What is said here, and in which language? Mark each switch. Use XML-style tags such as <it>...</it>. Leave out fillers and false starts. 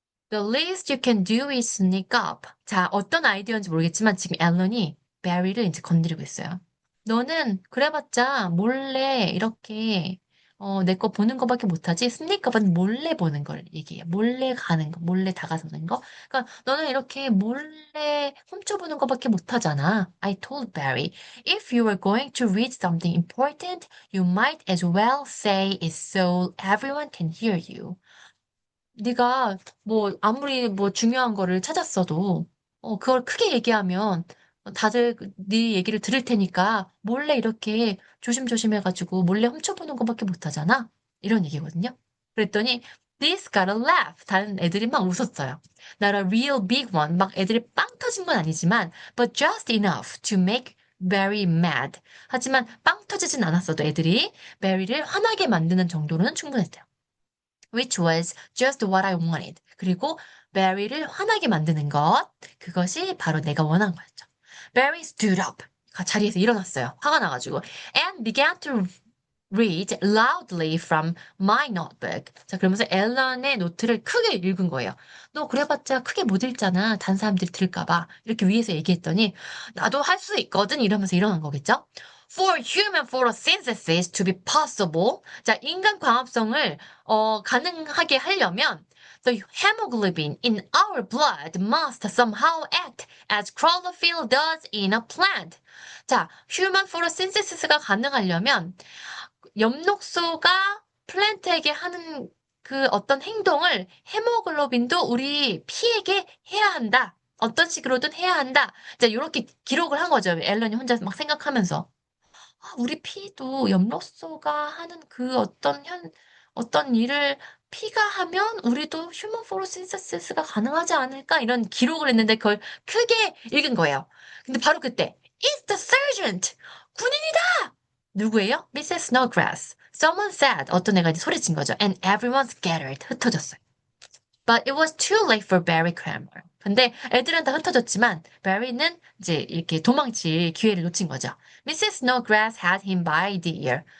<en>The least you can do is sneak up.</en> <ko>자, 어떤 아이디어인지 모르겠지만 지금 앨런이 베리를 이제 건드리고 있어요. 너는 그래봤자 몰래 이렇게 내 거 보는 거밖에 못하지. 스니커는 몰래 보는 걸 얘기해. 몰래 가는 거, 몰래 다가서는 거. 그러니까 너는 이렇게 몰래 훔쳐보는 거밖에 못하잖아.</ko> <en>I told Barry, if you were going to read something important, you might as well say it so everyone can hear you.</en> <ko>네가 뭐 아무리 뭐 중요한 거를 찾았어도 그걸 크게 얘기하면 다들 네 얘기를 들을 테니까 몰래 이렇게 조심조심 해가지고 몰래 훔쳐보는 것밖에 못하잖아. 이런 얘기거든요. 그랬더니</ko> <en>this got a laugh.</en> <ko>다른 애들이 막 웃었어요.</ko> <en>Not a real big one.</en> <ko>막 애들이 빵 터진 건 아니지만</ko> <en>but just enough to make Barry mad.</en> <ko>하지만 빵 터지진 않았어도 애들이 베리를 화나게 만드는 정도로는 충분했대요.</ko> <en>Which was just what I wanted.</en> <ko>그리고 Barry를 화나게 만드는 것. 그것이 바로 내가 원한 거였죠.</ko> <en>Barry stood up.</en> <ko>자리에서 일어났어요. 화가 나가지고.</ko> <en>And began to read loudly from my notebook.</en> <ko>자, 그러면서 앨런의 노트를 크게 읽은 거예요. 너 그래봤자 크게 못 읽잖아. 다른 사람들이 들을까봐. 이렇게 위에서 얘기했더니 나도 할 수 있거든. 이러면서 일어난 거겠죠?</ko> <en>For human photosynthesis to be possible.</en> <ko>자, 인간 광합성을 가능하게 하려면</ko> <en>the hemoglobin in our blood must somehow act as chlorophyll does in a plant.</en> <ko>자, human photosynthesis가 가능하려면 엽록소가 플랜트에게 하는 그 어떤 행동을 헤모글로빈도 우리 피에게 해야 한다. 어떤 식으로든 해야 한다. 자, 이렇게 기록을 한 거죠. 앨런이 혼자 막 생각하면서. 우리 피도 엽록소가 하는 그 어떤 일을 피가 하면 우리도 휴먼 포로신서시스가 가능하지 않을까? 이런 기록을 했는데 그걸 크게 읽은 거예요. 근데 바로 그때,</ko> <en>It's the sergeant!</en> <ko>군인이다! 누구예요? Mrs. Snodgrass.</ko> <en>Someone said,</en> <ko>어떤 애가 이제 소리친 거죠.</ko> <en>And everyone scattered.</en> <ko>흩어졌어요.</ko> <en>But it was too late for Barry Cramer.</en> <ko>근데 애들은 다 흩어졌지만 Barry는 이제 이렇게 도망칠 기회를 놓친 거죠.</ko> <en>Mrs. Snodgrass had him by the ear.</en>